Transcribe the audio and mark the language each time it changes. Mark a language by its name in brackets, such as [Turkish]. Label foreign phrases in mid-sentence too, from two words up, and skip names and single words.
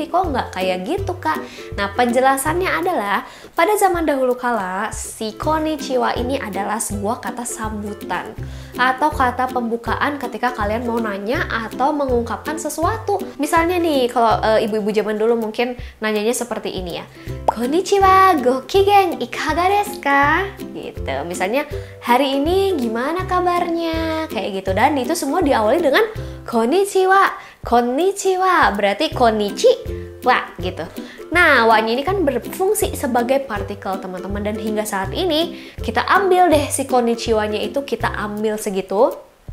[Indonesian] Kok nggak kayak gitu kak? Nah, penjelasannya adalah pada zaman dahulu kala, si konnichiwa ini adalah sebuah kata sambutan atau kata pembukaan ketika kalian mau nanya atau mengungkapkan sesuatu. Misalnya nih, kalau ibu-ibu zaman dulu mungkin nanyanya seperti ini ya. [Japanese] こんにちは、ご機嫌いかがですか? [Indonesian] Gitu. Misalnya, hari ini gimana kabarnya? Kayak gitu. Dan itu semua diawali dengan konnichiwa. Konnichiwa berarti [Japanese] こんにちは [Indonesian] gitu. Nah, wa-nya ini kan berfungsi sebagai partikel teman-teman, dan hingga saat ini kita ambil deh si konnichiwa-nya itu, kita ambil segitu.